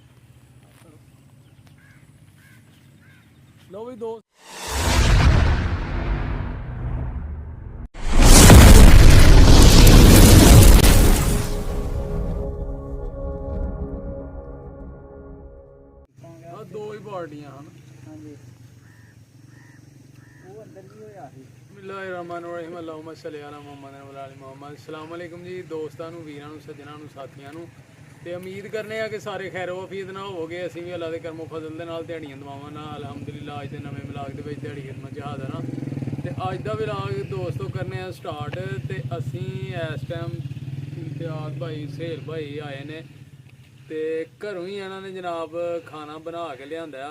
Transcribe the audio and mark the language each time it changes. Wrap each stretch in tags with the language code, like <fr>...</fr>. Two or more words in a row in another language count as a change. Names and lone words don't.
<pa>ਲਓ ਵੀ ਦੋ ਦੋ ਹੀ ਪਾਰਟੀਆਂ ਹਨ। ਹਾਂਜੀ ਉਹ ਅੰਦਰ ਵੀ ਹੋਇਆ ਸੀ।</pa> <ar>بسم الله الرحمن الرحيم اللهم صل على محمد و على محمد. السلام عليكم</ar> <pa>जी ਦੋਸਤਾਂ ਨੂੰ, ਵੀਰਾਂ ਨੂੰ, ਸੱਜਣਾਂ ਨੂੰ, ਸਾਥੀਆਂ ਨੂੰ। ਤੇ ਉਮੀਦ ਕਰਨੇ ਆ ਕਿ ਸਾਰੇ ਖੈਰੋ ਆਫੀਅਤ ਨਾਲ ਹੋਵੋਗੇ। ਅਸੀਂ ਵੀ ਅੱਲਾ ਦੇ ਕਰਮੋ ਫਜ਼ਲ ਦੇ ਨਾਲ ਦਿਹਾੜੀਆਂ ਦਵਾਵਾਂ ਨਾਲ ਅਲਹਮਦੁਲਿਲਾ ਅੱਜ ਦੇ ਨਵੇਂ ਵਲੌਗ ਦੇ ਵਿੱਚ ਦਿਹਾੜੀ ਖਿਦਮਤ 'ਚ ਹਾਜ਼ਰ ਹਾਂ। ਤੇ ਅੱਜ ਦਾ ਵਲੌਗ ਦੋਸਤੋ ਕਰਨੇ ਆ ਸਟਾਰਟ। ਤੇ ਅਸੀਂ ਇਸ ਟਾਈਮ ਇਮਤਿਆਜ਼ ਭਾਈ, ਸਹੇਲ ਭਾਈ ਆਏ ਨੇ ਤੇ ਘਰੋਂ ਹੀ ਇਹਨਾਂ ਨੇ ਜਨਾਬ ਖਾਣਾ ਬਣਾ ਕੇ ਲਿਆਂਦਾ।</pa>